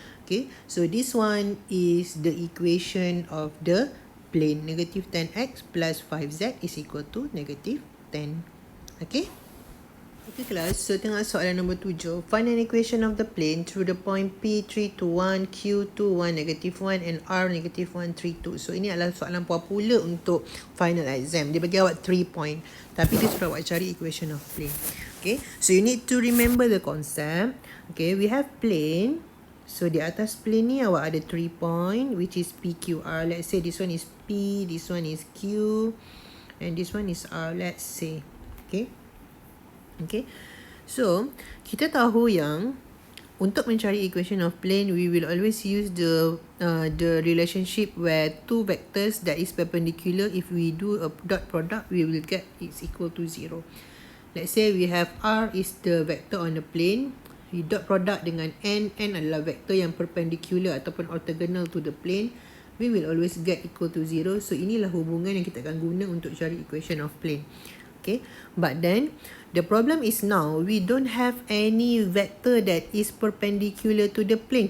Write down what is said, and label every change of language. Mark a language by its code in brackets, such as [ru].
[en] Okay, so this one is the equation of the plane. -10X plus 5Z is equal to -10. Okay. Okay class, so [ms] tengok soalan nombor 7. [en] Find an equation of the plane through the point P 3 to 1, Q 2, 1, -1 and R -1, 3, 2. [ms] So ini adalah soalan popular untuk final exam. Dia bagi awak 3 point, tapi dia suruh awak cari equation of plane. [en] Okay, so you need to remember the concept. Okay, we have plane. [ms] So di atas plane ni awak ada 3 point [en] which is P, Q, R. Let's say this one is P, this one is Q and this one is R, let's say. Okay, Okay, so [ms] kita tahu yang untuk mencari [en] equation of plane, we will always use the relationship where two vectors that is perpendicular. If we do a dot product, we will get it's equal to 0. Let's say we have R is the vector on the plane. We dot product dengan N adalah vector yang perpendicular ataupun orthogonal to the plane. We will always get equal to 0. So [ms] inilah hubungan yang kita akan guna untuk cari [en] equation of plane. Okay, but then the problem is now we don't have any vector that is perpendicular to the plane.